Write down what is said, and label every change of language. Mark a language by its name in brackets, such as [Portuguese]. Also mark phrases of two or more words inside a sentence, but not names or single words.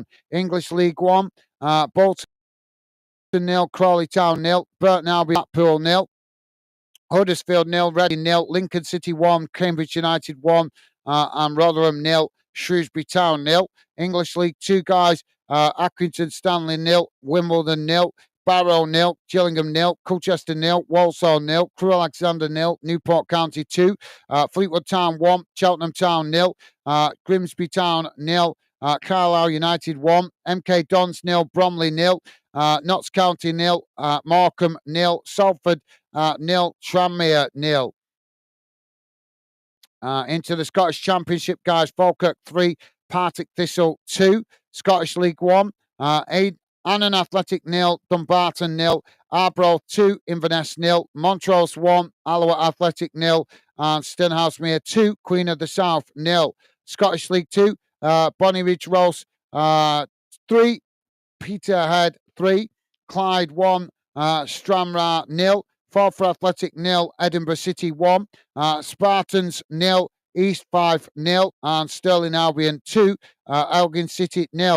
[English] English League 1, Bolton 0, Crawley Town 0, Burton Albion Blackpool 0, Huddersfield 0, Reading 0, Lincoln City 1, Cambridge United 1, and Rotherham 0, Shrewsbury Town 0. English League 2 guys, Accrington Stanley 0, Wimbledon 0, Barrow 0, Gillingham 0, Colchester 0, Walsall 0, Crewe Alexander 0, Newport County 2, Fleetwood Town 1, Cheltenham Town 0, Grimsby Town 0, Carlisle United 1, MK Dons 0, Bromley 0, Notts County 0, Morecambe 0, Salford 0, Tranmere 0. Into the Scottish Championship, guys. Falkirk 3, Partick Thistle 2. Scottish League 1, Annan Athletic 0, Dumbarton 0, Arbroath 2, Inverness 0, Montrose 1, Alloa Athletic 0, and Stenhousemere 2, Queen of the South 0. Scottish League 2, Bonnyridge Rose 3, Peterhead 3, Clyde 1, Stranraer 0, Forfar Athletic 0, Edinburgh City 1, Spartans 0, East 5-0, and Stirling Albion 2, Elgin City 0.